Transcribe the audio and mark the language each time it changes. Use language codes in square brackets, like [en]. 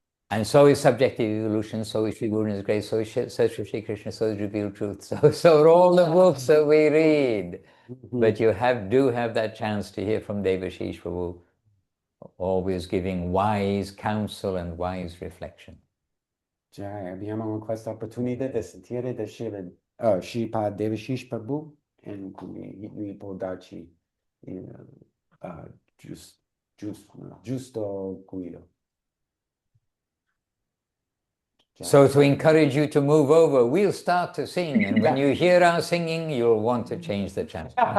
[en] And so is subjective evolution, so is Sri Guru's grace, so is Search for Sri Krishna, so is revealed truth. So are all the books that we read. But you do have that chance to hear from Devashish Prabhu, always giving wise counsel and wise reflection. [it] Già, abbiamo questa opportunità di sentire da Srila Devashish Prabhu e quindi lui può darci giusto guido. [en] So to encourage you to move over, we'll start to sing, and when you hear our singing, you'll want to change the channel.